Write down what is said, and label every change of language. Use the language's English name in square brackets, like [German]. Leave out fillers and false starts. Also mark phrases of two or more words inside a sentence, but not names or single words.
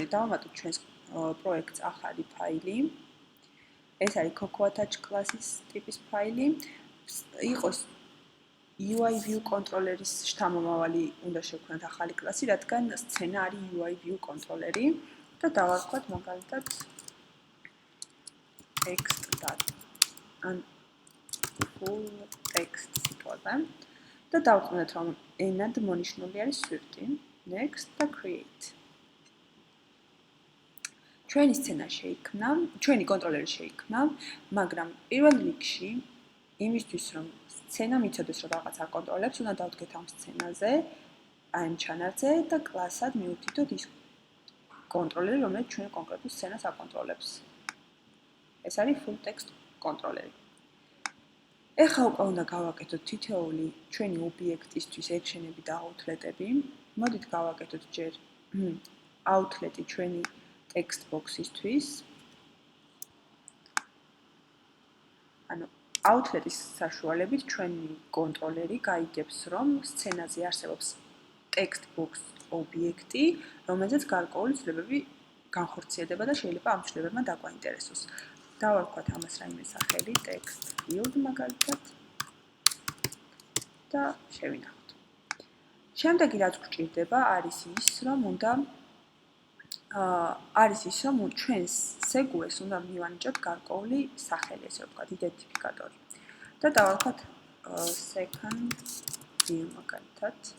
[Georgian] დავამატოთ ჩვენს პროექტს ახალი ფაილი. ეს არის Cocoa Touch კლასის ტიპის ფაილი. იყოს [English] UI view [Georgian] კონტროლერის შთამომავალი უნდა შევქმნათ ახალი კლასი, რადგან სცენა არის [English] UI view [Georgian] კონტროლერი და დავარქვათ მაგალითად [English] text data [Georgian] ან [English] full text [Georgian] სიტყვაზე და დავწუნეთ, რომ ენად მონიშნული არის Swift-ი. [English] Next და create. [Georgian] ჩვენი სცენა შეიქმნა, ჩვენი კონტროლერი შეიქმნა, მაგრამ პირველ რიგში იმისთვის, რომ სცენა მიცოდეს, რომ რაღაცა აკონტროლებს, უნდა დავდგეთ ამ სცენაზე, ამ ჩანარზე და კლასად მივუთითოთ ის კონტროლერი, რომელიც ჩვენ კონკრეტულ სცენას აკონტროლებს. ეს არის [English] full text [Georgian] კონტროლერი. ეხლა უკვე უნდა გავაკეთოთ თითოეული ჩვენი ობიექტისთვის action-ები და outlet-ები. მოდით გავაკეთოთ ჯერ outlet-ი ჩვენი [English] text box- [Georgian] ისთვის. ანუ outlet-ის საშუალებით ჩვენი კონტროლერი გაიგებს, რომ სცენაზე არსებობს [English] text box [Georgian] ობიექტი, რომელზეც გარკვეული ცვლილებები განხორციელდება და შეიძლება ამ ცვლილებებმა დაგვაინტერესოს. დავარქვათ ამას რაიმე სახელი [English] text field [Georgian] მაგალითად და შევინახოთ. შემდეგი რაც გვჭირდება არის ის, რომ ჩვენს segue-ს უნდა მივანიჭოთ გარკვეული სახელი, ესე ვთქვათ, იდენტიფიკატორი. და დავარქვათ [English] second view [Georgian] მაგალითად.